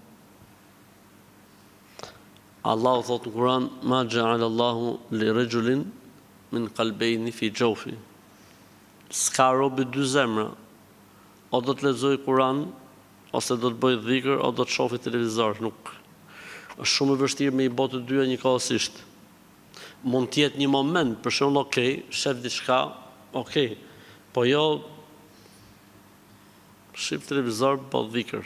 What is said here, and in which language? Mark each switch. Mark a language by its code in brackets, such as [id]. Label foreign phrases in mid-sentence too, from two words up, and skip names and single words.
[sq] Allahu thot në Kur'an, [ar] ما جعل الله لرجل من قلبين في جوفه. [sq] S'ka robi dy zemra. O do të lexoj Kur'an, ose do të bëj dhikr, o do të shohë televizor, nuk. Është shumë e vështirë me i bë të dyja njëkohësisht. Mund të jetë një moment, për shembull, okay, shef diçka, okay, po jo shif televizor, po dhikr.